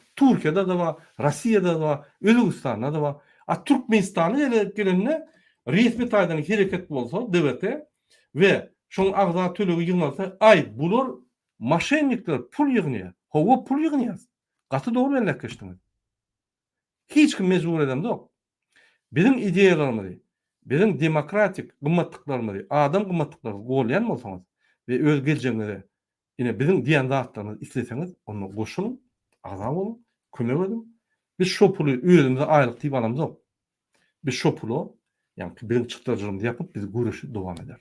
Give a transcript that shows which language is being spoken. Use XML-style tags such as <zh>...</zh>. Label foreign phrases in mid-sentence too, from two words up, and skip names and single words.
<tk>Türkiýede de bar, Rossiýada da bar, Özbekistanda da bar. Türkmenistany gelende resmi taýdan hereket bolsa DVT we şoň agza tölegi ýygnalsa, ay bular maşennikler pul ýygnaýar. Hawa pul ýygnaýar. Gaty dogry elleşdiňiz. Hiç kim mecbur edem yok. Bizim ideýalarymyzy, Bizim demokratik gymmatlıklarymyzy, adam gymmatlyklary golýan bolsaňyz we öz geljeňiňize ine bizim diýen zatlarymyzy isleseňiz, onu goşuň, azam bolun, kömek edin. Biz şo puly özümize aýlyk diýip alamyzok. Biz şo puly, ýani bizim çykdyrjygymyzy ýapyp biz güreşi dowam ederiz.</tk>